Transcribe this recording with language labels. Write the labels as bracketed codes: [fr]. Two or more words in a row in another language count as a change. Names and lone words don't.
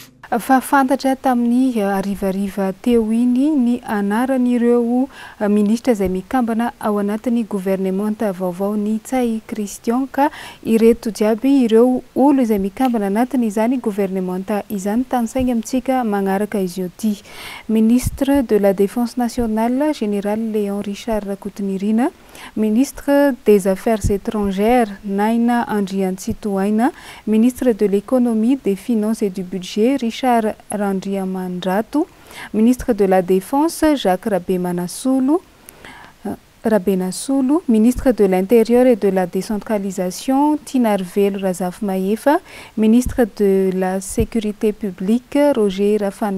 [mg] Fa fantatra tamin'ny arivariva teo iny ny anaran'ireo ministra izay mikambana ao anatin'ny gouvernemanta vaovao ny Tsay Christian ka ireto jiaby ireo olo izay mikambana anatin'izany gouvernemanta izany tansaigna amintsika magnaraka izy io ty. [fr] Ministre de la Défense nationale général Léon Richard Rakotonirina, ministre des Affaires étrangères Naina Andriantsitoaina, ministre de l'économie, des finances et du budget Richard Randriamandrato, ministre de la Défense Jacques Rabenasulu, ministre de l'Intérieur et de la Décentralisation Tinarvelo Razafmaefa, ministre de la Sécurité publique Roger Rafan